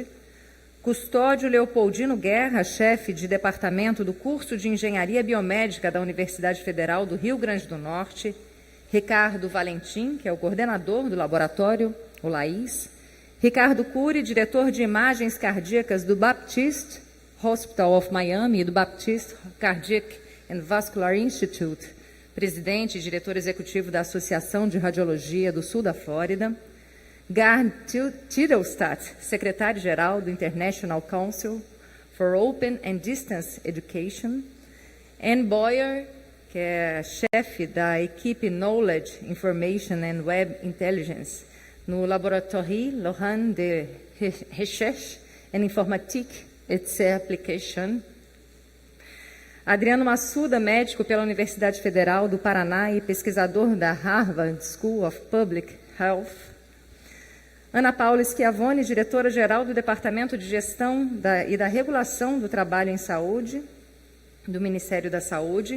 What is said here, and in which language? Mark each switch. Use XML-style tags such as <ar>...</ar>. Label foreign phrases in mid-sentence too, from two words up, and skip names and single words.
<pt>Custódio Leopoldino Guerra, chefe de departamento do curso de Engenharia Biomédica da Universidade Federal do Rio Grande do Norte. Ricardo Valentim, que é o coordenador do laboratório, o LAIS. Ricardo Cury, diretor de imagens cardíacas do Baptist Hospital of Miami e do Baptist Cardiac and Vascular Institute, presidente e diretor executivo da Associação de Radiologia do Sul da Flórida. Garn Titelstadt, secretário-geral do International Council for Open and Distance Education. Anne Boyer, que é chefe da equipe Knowledge, Information and Web Intelligence no Laboratoire Lorrain de Recherche en Informatique et ses Applications. Adriano Massuda, médico pela Universidade Federal do Paraná e pesquisador da Harvard School of Public Health. Ana Paula Schiavone, diretora-geral do Departamento de Gestão e da Regulação do Trabalho em Saúde, do Ministério da Saúde.</pt>